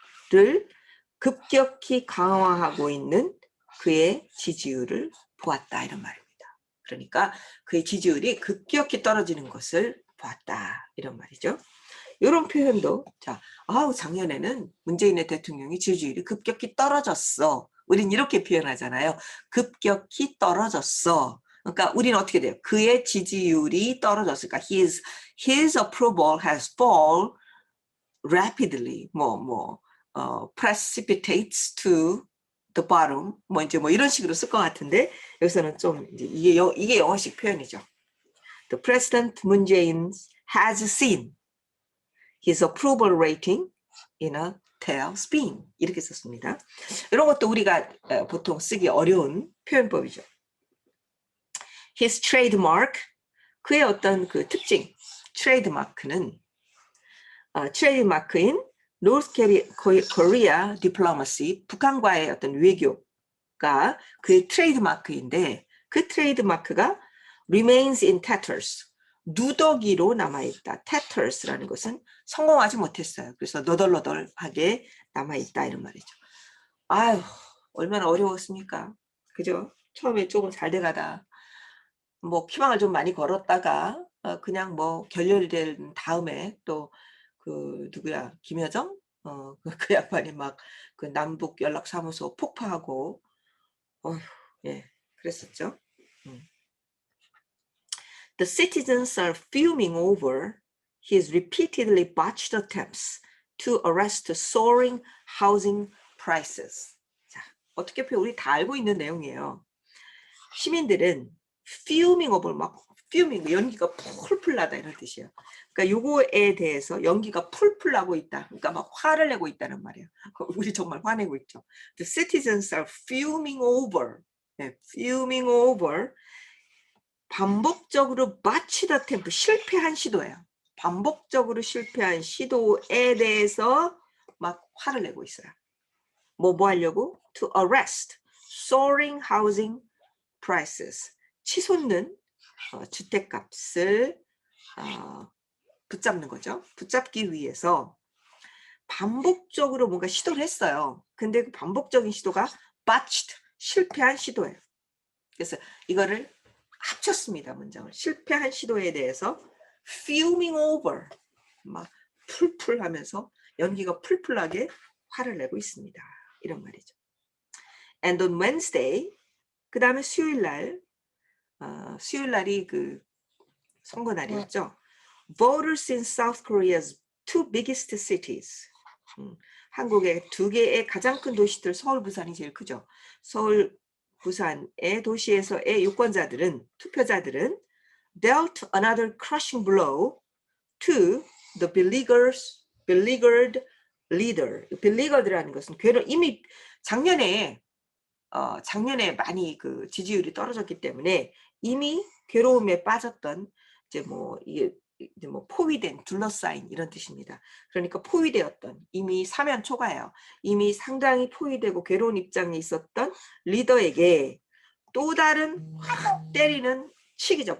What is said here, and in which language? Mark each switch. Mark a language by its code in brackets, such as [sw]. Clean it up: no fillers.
[ko] 를 급격히 강화하고 있는 그의 지지율을 보았다 이런 말입니다. 그러니까 그의 지지율이 급격히 떨어지는 것을 보았다. 이런 말이죠. 이런 표현도 자, 작년에는 문재인의 대통령이 지지율이 급격히 떨어졌어. 우린 이렇게 표현하잖아요. 급격히 떨어졌어. 그러니까 우리는 어떻게 돼요? 그의 지지율이 떨어졌으니까 [en] his approval has fallen rapidly. precipitates to the bottom. [ko] 이제 이런 식으로 쓸 것 같은데 여기서는 좀 이제 이게 영어식 표현이죠. [en] The President Moon Jae-in has seen his approval rating in a tailspin. [ko] 이렇게 썼습니다. 이런 것도 우리가 보통 쓰기 어려운 표현법이죠. His trademark, 그의 어떤 그 특징, 트레이드마크는 트레이드마크인 North Korea diplomacy, 북한과의 어떤 외교가 그의 트레이드마크인데 그 트레이드마크가 [en] remains in tatters, [ko] 누더기로 남아있다. tatters라는 것은 성공하지 못했어요. 그래서 너덜너덜하게 남아있다 이런 말이죠. 아유, 얼마나 어려웠습니까? 그죠? 처음에 조금 잘 돼가다 희망을 좀 많이 걸었다가 그냥 결렬이 된 다음에 또 그 누구야 김여정 그 양반이 막 그 남북 연락사무소 폭파하고 예 그랬었죠. [en] The citizens are fuming over his repeatedly botched attempts to arrest soaring housing prices. [ko] 자, 어떻게 우리 다 알고 있는 내용이에요. 시민들은 fuming over fuming 연기가 풀풀 나다 이런 뜻이에요. 그러니까 요거에 대해서 연기가 풀풀 나고 있다. 그러니까 막 화를 내고 있다는 말이에요. 우리 정말 화내고 있죠. [en] The citizens are fuming over. 네, fuming over. [ko] 반복적으로 botched attempt, 실패한 시도예요. 반복적으로 실패한 시도에 대해서 막 화를 내고 있어요. 뭐 하려고? [en] To arrest soaring housing prices. [ko] 치솟는 주택값을 붙잡는 거죠. 붙잡기 위해서 반복적으로 뭔가 시도를 했어요. 근데 그 반복적인 시도가 botched, 실패한 시도예요. 그래서 이거를 합쳤습니다. 문장을. 실패한 시도에 대해서 fuming over, 막 풀풀 하면서 연기가 풀풀하게 화를 내고 있습니다. 이런 말이죠. [en] And on Wednesday, [ko] 그 다음에 수요일날, 수요일날이 그 선거 날이었죠. [en] Voters in South Korea's two biggest cities. [ko] 한국의 두 개의 가장 큰 도시들, 서울, 부산이 제일 크죠. 서울, 부산의 도시에서의 유권자들은, 투표자들은 [en] dealt another crushing blow to the beleaguered leader. [ko] beleaguered라는 것은 이미 작년에 많이 그 지지율이 떨어졌기 때문에 이미 괴로움에 빠졌던 이게 포위된, 둘러싸인 이런 뜻입니다. 그러니까 포위되었던, 이미 사면 초과예요. 이미 상당히 포위되고 괴로운 입장에 있었던 리더에게 또 다른 때리는 치기죠.